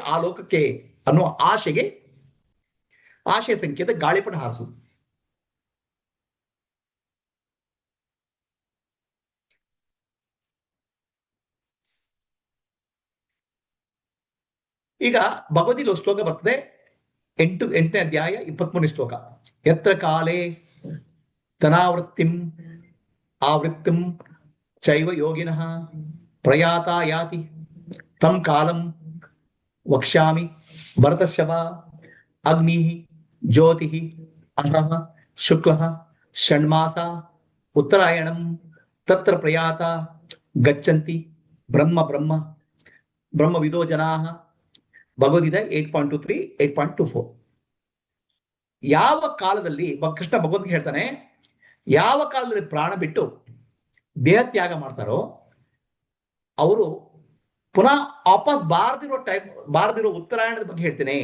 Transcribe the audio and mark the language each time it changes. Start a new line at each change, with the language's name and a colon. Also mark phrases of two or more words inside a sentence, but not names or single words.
Kannada: ಆ ಲೋಕಕ್ಕೆ ಅನ್ನುವ ಆಶೆಗೆ, ಆಶೆಯ ಸಂಕೇತ ಗಾಳಿಪಟ ಹಾರಿಸುವುದು. ಈಗ ಭಗವದ್ಗೀತೆ ಶ್ಲೋಕ ಬರ್ತದೆ, 8ನೇ ಅಧ್ಯಾಯ 23ನೇ ಶ್ಲೋಕ.
Sanskrit: ಯತ್ರ ಕಾಲೇ ತನಾವೃತ್ತಿಂ ಆವೃತ್ತಿಂ ಚೈವ ಯೋಗಿನಃ ಪ್ರಯಾತ ಯಾತಿ ತಂ ಕಾಲಂ ವಕ್ಷ್ಯಾಮಿ ಭರತರ್ಷಭ. ಅಗ್ನಿ ಜ್ಯೋತಿ ಅಹಃ ಶುಕ್ಲಃ ಷಣ್ಮಾಸ ಉತ್ತರಾಯಣಂ ತತ್ರ ಪ್ರಯಾತ ಗಚ್ಚಂತಿ ಬ್ರಹ್ಮವಿದೋ ಜನಾಃ.
Kannada: ಭಗವದ್ಗೀತೆ 8.23, 8.24. ಯಾವ ಕಾಲದಲ್ಲಿ ಕೃಷ್ಣ ಭಗವಂತ ಹೇಳ್ತಾನೆ, ಯಾವ ಕಾಲದಲ್ಲಿ ಪ್ರಾಣ ಬಿಟ್ಟು ದೇಹ ತ್ಯಾಗ ಮಾಡ್ತಾರೋ ಅವರು ಪುನಃ ವಾಪಸ್ ಬಾರದಿರೋ ಉತ್ತರಾಯಣದ ಬಗ್ಗೆ ಹೇಳ್ತೇನೆ.